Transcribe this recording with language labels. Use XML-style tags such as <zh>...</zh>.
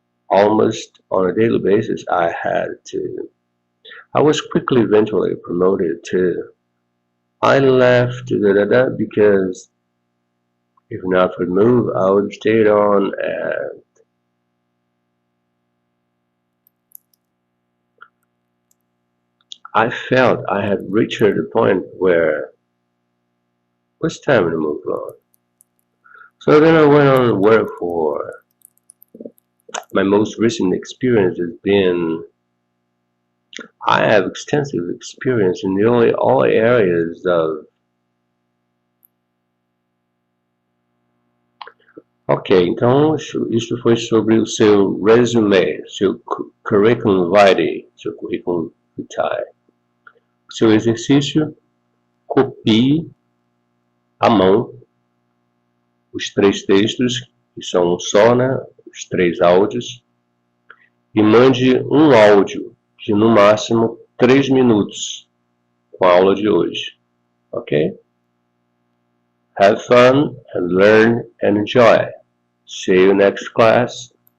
<en>Almost on a daily basis, I was quickly eventually promoted to, I left because if not for the move, I would have stayed on and I felt I had reached the point where it was time to move on. So then I went on to work for, my most recent experience has been, I have extensive experience in nearly all areas of.</en> <pt>Ok, então isso foi sobre o seu resume, seu curriculum vitae, seu currículo vitae. O seu exercício, copie à mão os 3 textos, que são um só, né? Os 3 áudios, e mande um áudio de no máximo 3 minutos com a aula de hoje.</pt> <en>Okay? Have fun and learn and enjoy. See you next class.</en>